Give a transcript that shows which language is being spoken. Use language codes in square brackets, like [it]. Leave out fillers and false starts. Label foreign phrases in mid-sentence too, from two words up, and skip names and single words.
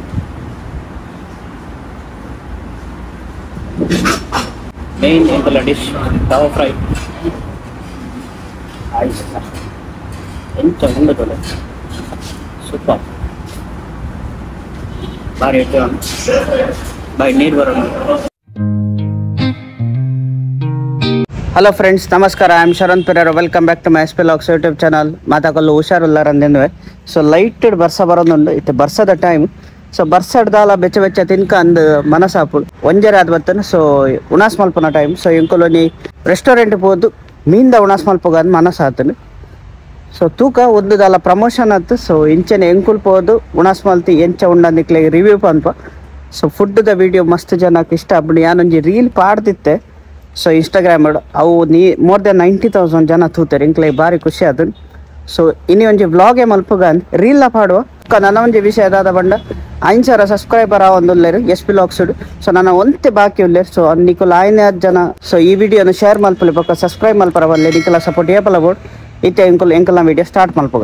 [tcy] ಮೇನ್ ಎಂಕಲ ಡಿಶ್ ತವಾ ಫ್ರೈ ಆಯ್ತು ಎಂಚ ಉಂಡದಲ್ಲ ಸೂಪರ್ ಭಾರಿ ಇಟ್ಟು ಬಾಯಿ ನೀರು ಬರೋಣ. [en] Hello friends, ನಮಸ್ಕಾರ. I am Sharan Perera. Welcome back to my SP Vlogs YouTube channel. [tcy] ಮಾತಾಕಲ್ಲು ಹುಷಾರಿಲ್ಲಾರಂದೇನು. ಸೊ ಲೈಟ್ ಬರ್ಸ ಬರೋದುಂಡು ಇತ್ತು ಬರ್ಸದ ಟೈಮ್. ಸೊ ಬರ್ಸಡ್ದಾಲ ಬೆಚ್ಚ ಬೆಚ್ಚ ತಿನ್ಕ ಅಂದು ಮನಸಾಪುಡು ಒಂಜರೆ ಆದ್ ಬತ್ತನು. ಸೊ ಉಣಾಸ್ ಮಲ್ಪನ ಟೈಮ್. ಸೊ ಇಂಕೊಲೊನಿ ರೆಸ್ಟೋರೆಂಟ್ ಹೋದು ಮೀಂದ ಉಣಾಸ್ ಮಲ್ಪಗ ಅಂದ್ ಮನಸಾತನು. ಸೊ ತೂಕ ಒದ್ದುದಾಲ ಪ್ರಮೋಷನ್ ಆಯ್ತು. ಸೊ ಇಂಚನೆ ಎಂಕುಲ್ ಹೋದು ಉಣಾಸ್ ಮಲ್ತಿ ಎಂಚ ಉಂಡಂದಿಕ್ಲೆ ರಿವ್ಯೂ ಪನ್ಪ. ಸೊ ಫುಡ್ದ ವಿಡಿಯೋ ಮಸ್ತ್ ಜನಕ್ಕೆ ಇಷ್ಟ ಆಗ್ಬಿಡಿ. ನಾನೊಂಜಿ ರೀಲ್ ಪಾಡ್ದಿತ್ತೆ. ಸೊ ಇನ್ಸ್ಟಾಗ್ರಾಮ್ ಅವು [en] more than [tcy] 90,000 ಜನ ತೂತಾರೆ. ಇಂಕ್ಲೆ ಭಾರಿ ಖುಷಿ ಅದು. ಸೊ ಇನಿ ಒಂಜಿ ವ್ಲಾಗೆ ಮಲ್ಪಗ ರೀಲ್ನ ಪಾಡುವ ನನ್ನ ಒಂಜಿ ವಿಷಯ ಅದಾದ ಬಂಡ 5,000 ಸಬ್ಸ್ಕ್ರೈಬರ್ ಆವೊಂದುಲ್ಲೇರು SP Vlogs. ಸೊ ನನ್ನ ಒಂತೆ ಬಾಕಿ ಉಲ್ಲೇರು. ಸೊ ನಿಕುಲ್ ಆಯ್ನೆ ಜನ ಸೊ ಈ ವಿಡಿಯೋನ ಶೇರ್ ಮಲ್ಪಲಿ ಪಕ್ಕ ಸಬ್ಸ್ಕ್ರೈಬ್ ಮಲ್ಪರ ಬಲ್ಲೆ ನಿಕಲ ಸಪೋರ್ಟ್ ಏಪಲ ಬೋರ್ಡ್ ಇತ್ತೆ ಎಂಕುಲ್ ವಿಡಿಯೋ ಸ್ಟಾರ್ಟ್ ಮಲ್ಪಗ.